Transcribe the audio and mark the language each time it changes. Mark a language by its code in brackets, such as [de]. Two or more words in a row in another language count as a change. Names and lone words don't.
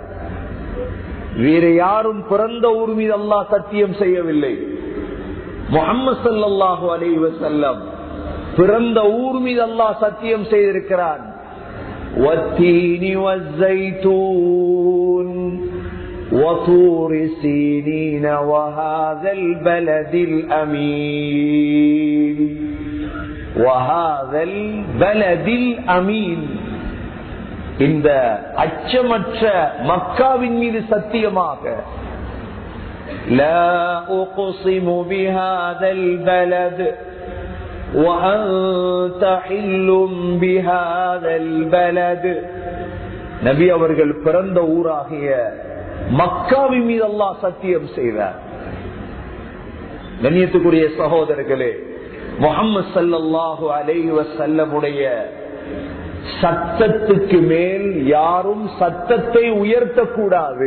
[ta] வேறு யாரும் பிறந்த ஊர் மீது அல்லாஹ் சத்தியம் செய்யவில்லை. முஹம்மது [ar] صلى الله عليه وسلم [ta] பிறந்த ஊர் மீது அல்லாஹ் சத்தியம் செய்திருக்கிறான். [ar] والتين والزيتون وطور سينين وهذا البلد الأمين وهذا البلد الأمين [ta] இந்த அச்சமற்ற மக்காவின் மீது சத்தியமாக [ar] لا أقسم بهذا البلد وأنت حل بهذا البلد [ta] நபி அவர்கள் பிறந்த ஊராகிய மக்காவின் மீது அல்லாஹ் சத்தியம் செய்தார். கண்ணியத்துக்குரிய சகோதரர்களே, முஹம்மது [ar] صلى الله عليه وسلم [ta] சத்தத்துக்கு மேல் யாரும் சத்தத்தை உயர்த்தக்கூடாது.